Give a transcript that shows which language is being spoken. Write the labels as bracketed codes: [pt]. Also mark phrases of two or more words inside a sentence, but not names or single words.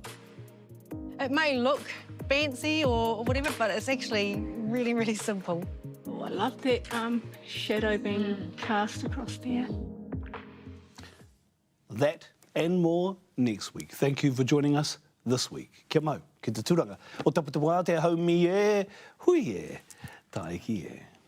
[en] It may look fancy or whatever, but it's actually really, really simple. Oh, I love that shadow being cast across there. That and more next week. Thank you for joining us this week. [mi] Kia mau, ki te tūranga. O tapu te wā te haumi e, hui e, taiki e.